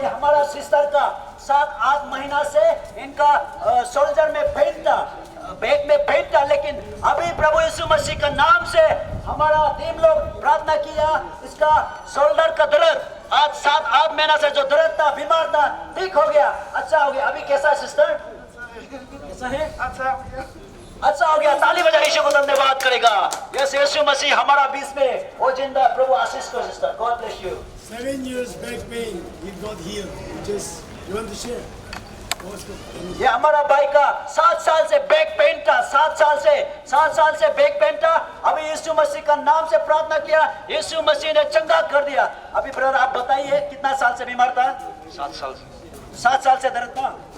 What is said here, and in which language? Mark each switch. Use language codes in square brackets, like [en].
[hi] ये हमारा सिस्टर का 7-8 महीना से इनका शोल्डर में पेन था, बैक में पेन था, लेकिन अभी प्रभु यीशु मसीह का नाम से हमारा टीम लोग प्रार्थना किया, इसका शोल्डर का दर्द आज 7-8 महीना से जो दर्द था, बीमार था, ठीक हो गया, अच्छा हो गया। अभी कैसा है सिस्टर? कैसा है? अच्छा हो गया। ताली बजा यीशु को धन्यवाद करेगा। यस, यीशु मसीह हमारा बीच में वो जिंदा। प्रभु आशीष को sister. [en] God bless you. 7 years back pain, he got healed. You want to share? [hi] ये हमारा भाई का 7 साल से बैक पेन था, 7 साल से बैक पेन था। अभी यीशु मसीह का नाम से प्रार्थना किया, यीशु मसीह ने चंगा कर दिया। अभी ब्रदर आप बताइए कितना साल से बीमार था? 7 साल से। 7 साल से दर्द था,